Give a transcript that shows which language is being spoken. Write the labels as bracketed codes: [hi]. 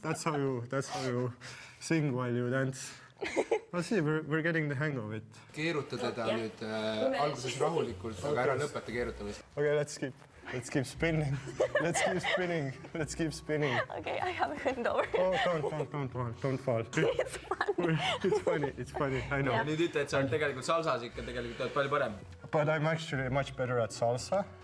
[en] That's how you sing while you dance. Well, see, we're getting the hang of it. [et] Keeruta teda nüüd alguses rahulikult, aga ära lõpeta keerutamist. [en] Okay, let's keep spinning. Let's keep spinning. Okay, I have a handover. Oh, don't fall. It's funny, I know. [et] Nüüd ütle, et sa oled tegelikult salsas ikka tegelikult palju parem. [en] But I'm actually much better at salsa.